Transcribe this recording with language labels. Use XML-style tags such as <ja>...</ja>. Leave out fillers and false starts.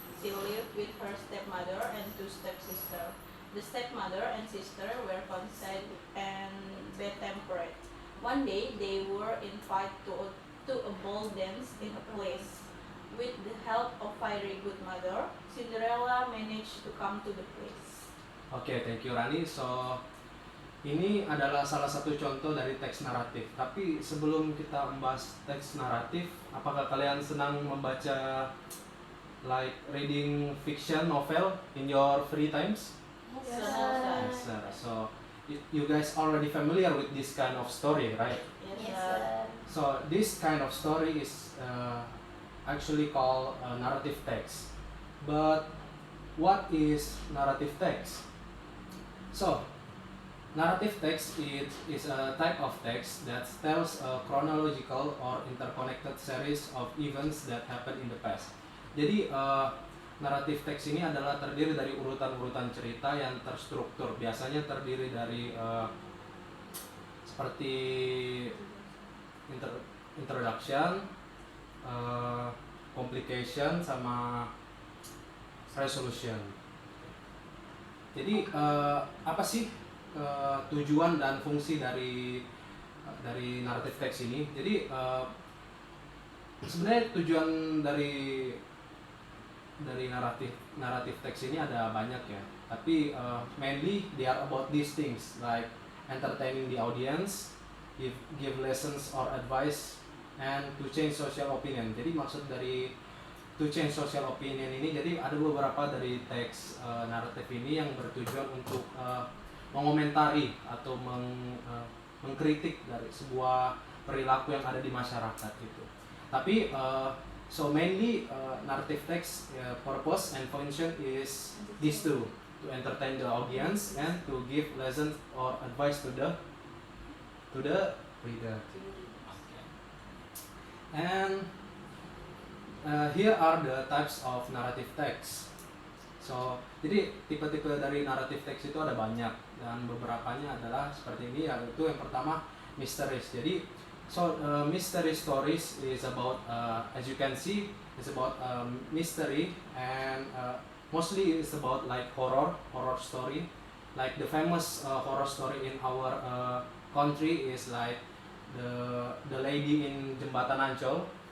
<en>She lived with her stepmother and two stepsisters. The stepmother and sister were conceited and bad-tempered. One day, they were invited to a ball dance in a place. With the help of fiery good mother, Cinderella managed to come to the place. Oke, thank you Rani.</en> <id>So, ini adalah salah satu contoh dari teks naratif. Tapi sebelum kita membahas teks naratif, apakah kalian senang membaca</id> <en>like reading fiction novel in your free times? Yes, Yes, sir. Yes, sir. So, you guys already familiar with this kind of story, right? Yes, sir. sir. So, this kind of story is actually called narrative text. But what is narrative text? So, narrative text is a type of text that tells a chronological or interconnected series of events that happened in the past.</en> <id>Jadi, naratif teks ini adalah terdiri dari urutan-urutan cerita yang terstruktur. Biasanya terdiri dari seperti introduction, complication, sama resolution. Jadi apa sih tujuan dan fungsi dari naratif teks ini? Jadi sebenarnya tujuan dari naratif teks ini ada banyak ya.</id> <en>Tapi mainly they are about these things like entertaining the audience, give lessons or advice, and to change social opinion.</en> <id>Jadi maksud dari</id> <en>to change social opinion</en> <id>ini, jadi ada beberapa dari teks naratif ini yang bertujuan untuk mengomentari atau mengkritik dari sebuah perilaku yang ada di masyarakat gitu.</id> <en>Tapi so mainly narrative text purpose and function is these two, to entertain the audience and to give lessons or advice to the reader. And here are the types of narrative text.</en> <id>So, jadi tipe-tipe dari narrative text itu ada banyak dan beberapanya adalah seperti ini, yaitu yang pertama mysteries.</id> <en>Jadi, mystery stories is about as you can see, it's about mystery and mostly it's about like horror story. Like the famous horror story in our country is like the lady in Jembatan Ancol.</en>